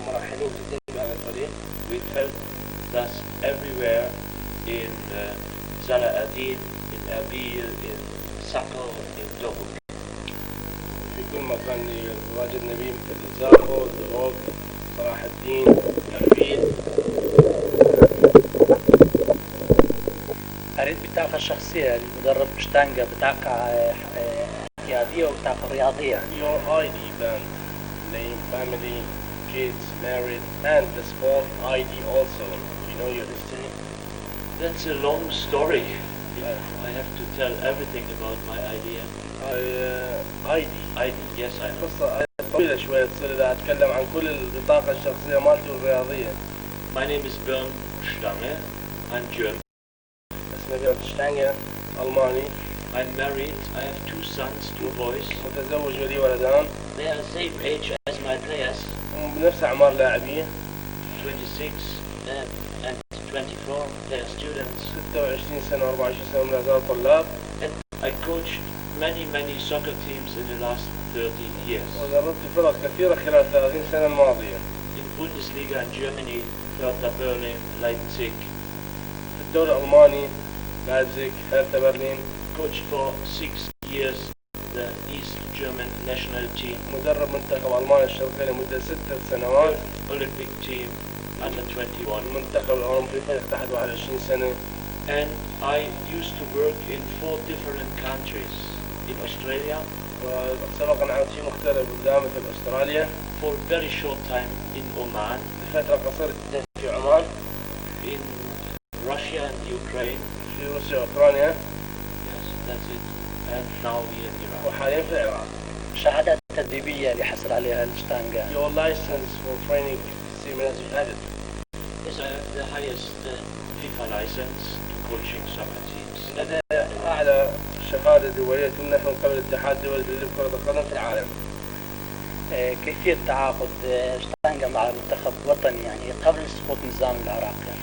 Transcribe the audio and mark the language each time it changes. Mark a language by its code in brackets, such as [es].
[en] We felt thus everywhere in Salah-ad-Din, in Erbil, in Sakho, in Dobuk. [ar] في كل مكان واجدنا به مثل زاخو، دوبوك، صلاح الدين، أربيل. أريد بطاقة شخصية للمدرب شتانكة، بطاقة احتياطية وبطاقة رياضية. [en] Your ID band, name, family, kids, married, and the sport ID also. You know your history? That's a long story. I have to tell everything about my idea. ID, yes I know. [ar] قصة طويلة شوية تصير إذا أتكلم عن كل البطاقة الشخصية مالتي والرياضية. [en] My name is Bernstein. I'm German. [ar] اسمي بernstein ألماني. [en] I'm married. I have 2 sons, 2 boys. [ar] متزوج ولي ولدان. [en] They are the same age as my players. [ar] بنفس أعمار لاعبين. [en] 26 and 24. They are students. [ar] 26 سنة و24 سنة من الأعزاء طلاب. [en] And I coached many soccer teams in the last 30 years. [ar] ودربت فرق كثيرة خلال 30 سنة الماضية. [en] In Bundesliga in Germany, Hertha Berlin, Leipzig. [ar] في الدوري الألماني لايبزيغ، هرتا برلين. [en] Coached for 6 years the East German national team. [ar] مدرب منتخب ألمانيا الشرقية لمدة 6 سنوات. [en] Olympic team under 21. [ar] المنتخب الأولمبي فريق تحت 21 سنة. [en] And I used to work in 4 different countries. In Australia. [ar] وسبق أن عملت في مختلف بلدان مثل أستراليا. [en] For a very short time in Oman. [ar] لفترة قصيرة جدا في عمان. [en] In Russia and Ukraine. [ar] في روسيا وأوكرانيا. [en] Yes, that's it. And now here in Iraq. [ar] وحاليا في العراق. شهادات تدريبية اللي حصل عليها الشتانكة. [en] Your license for training seminar is added. Yes, I have the highest FIFA license to coaching soccer teams. [ar] هذا أعلى شهادة دولية تمنح من قبل الاتحاد الدولي لكرة القدم في العالم. كيفية تعاقد شتانكة مع منتخب وطني يعني قبل سقوط نظام العراق؟